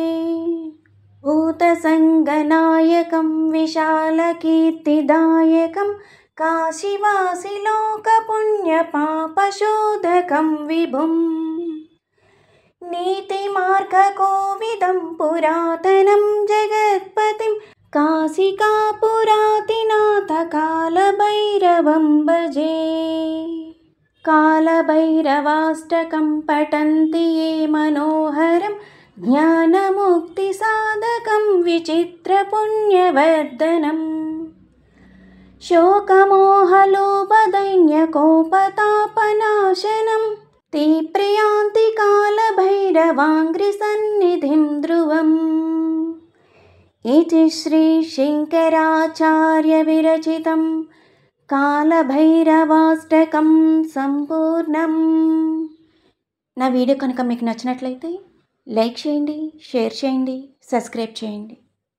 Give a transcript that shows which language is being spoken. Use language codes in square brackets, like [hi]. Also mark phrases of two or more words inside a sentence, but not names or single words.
[sa] భూతసంగనాయకం విశాలకీర్తిదాయకం కాశీవాసిలోకపుణ్యపాపశోధకం విభుం నీతిమార్గకోవిదం పురాతనం జగత్పతిం काशिकापुरातिनाथ कालभैरवं भजे। कालभैरवाष्टकं पठन्ति ये मनोहरं ज्ञानमुक्तिसाधकं विचित्रपुण्यवर्धनम्। शोकमोहलोभदैन्यकोपतापनाशनं ते प्रयान्ति कालभैरवाङ्घ्रिसन्निधिं ध्रुवम्। इति श्रीशङ्कराचार्यविरचितं కాలభైరవాష్టకం సంపూర్ణం. [te] నా వీడియో కనుక మీకు నచ్చినట్లయితే లైక్ చేయండి, షేర్ చేయండి, సబ్స్క్రైబ్ చేయండి.